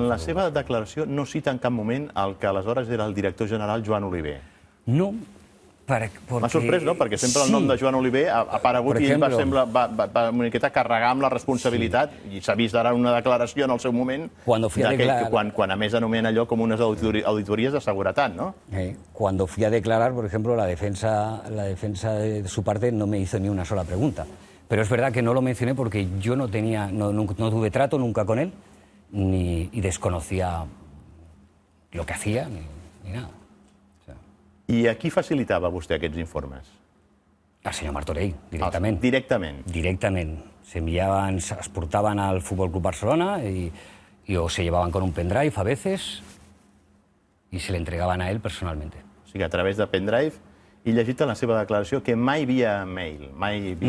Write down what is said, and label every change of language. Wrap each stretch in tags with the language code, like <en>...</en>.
<ca>En la seva declaració no cita en cap moment el que aleshores era el director general Joan Oliver. No, perquè... M'ha sorprès, no? Perquè sempre el nom de Joan Oliver ha aparegut i ell va una miqueta carregar amb la responsabilitat, i s'ha vist ara una declaració en el seu moment, quan a més anomena allò com unes auditories de seguretat, ¿no?</ca> <es>Cuando fui a declarar, por ejemplo, la defensa de su parte no me hizo ni una sola pregunta. Pero es verdad que no lo mencioné porque yo no tuve trato nunca con él, y desconocía lo que hacía, ni nada.</es> <ca>I a qui facilitava vostè aquests informes? Al senyor Martorell, directament. Directament? Directament. Es portaven</ca> <es>al Fútbol Club Barcelona o se llevaban con un pendrive a veces y se le entregaban a él personalmente.</es> <ca>O sigui, a través de pendrive. I llegit en la seva declaració que mai via mail, mai via...</ca>